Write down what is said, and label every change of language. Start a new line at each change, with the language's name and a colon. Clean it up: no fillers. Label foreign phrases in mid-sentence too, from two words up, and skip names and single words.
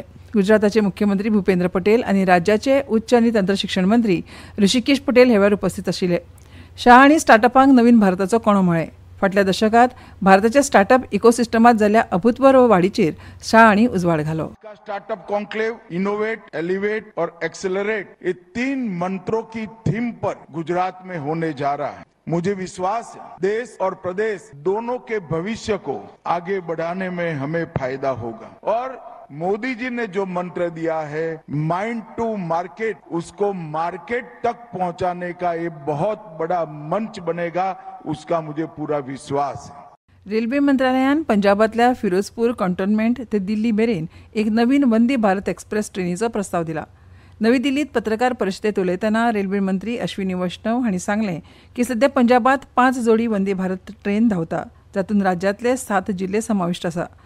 Konkani: गुजराताचे मुख्यमंत्री भूपेंद्र पटेल आनी राज्याचे उच्च आनी तंत्र शिक्षण मंत्री ऋषिकेश पटेल हे वेळार उपस्थित आशिल्ले. शाह हांणी स्टार्टअपांक नवीन भारताचो कणो म्हळें. फाटल्या दशकात भारताच्या
English: startup ecosystemat
Konkani: जाल्ल्या अभूतपूर्व वाडीचेर शाह हांणी उजवाड घालो.
English: startup conclave, innovate, elevate
Hindi: और एक्सेलरेट ये 3 मंत्रों की थीम पर गुजरात में होने जा रहा है. मुझे विश्वास है देश और प्रदेश दोनों के भविष्य को आगे बढ़ाने में हमें फायदा होगा. और मोदी जी ने जो मंत्र दिया है
English: mind to market,
Hindi: उसको मार्केट तक पहुंचाने का ये बहुत बड़ा मंच बनेगा, उसका मुझे पूरा विश्वास है.
Konkani: रेल्वे मंत्रालयान पंजाबातल्या फिरोजपूर कॅन्टोन्मेंट ते दिल्ली मेरेन एक नवीन वंदे भारत एक्सप्रेस ट्रेनीचो प्रस्ताव दिला. नवी दिल्लीत पत्रकार परिशदेत उलयतना रेल्वे मंत्री अश्विनी वैष्णव हांणी सांगलें की सध्या पंजाबात 5 जोडी वंदे भारत ट्रेन धांवता, जातूंत राज्यांतले 7 जिल्ले समाविष्ट आसा.